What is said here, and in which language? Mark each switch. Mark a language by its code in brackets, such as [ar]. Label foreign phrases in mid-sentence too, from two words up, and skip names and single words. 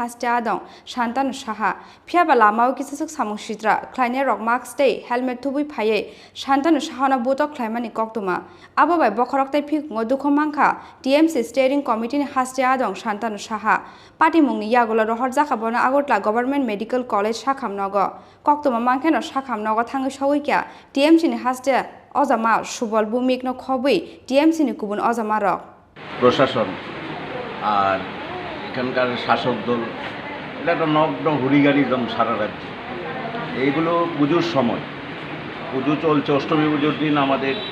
[trp] haste adong Shantanu Saha phiaba lamao kisasuk samung sitra khlaine rok mask tei helmet thubui phaye Shantanu Saha na botok khlaimani koktuma abobai bokhorok tai phik ngodukho mangkha TMC [en] steering committee [trp] ni haste adong Shantanu Saha party mungni yagola rohor jaka bona Agotla Government Medical College sakhamnogo koktuma mangkheno sakhamnogo thangai sogoi TMC ni haste অজামা সুবল ভূমিকনো খবই টিএমসি নি কুবুন অজামারক [bn] প্রশাসন আর এখানকার শাসক দল এটা একটা নগ্ন হুলিগানিজম সারা রাজ্যে এইগুলো পুজোর সময় পুজো চলছে অষ্টমী পুজোর দিন আমাদের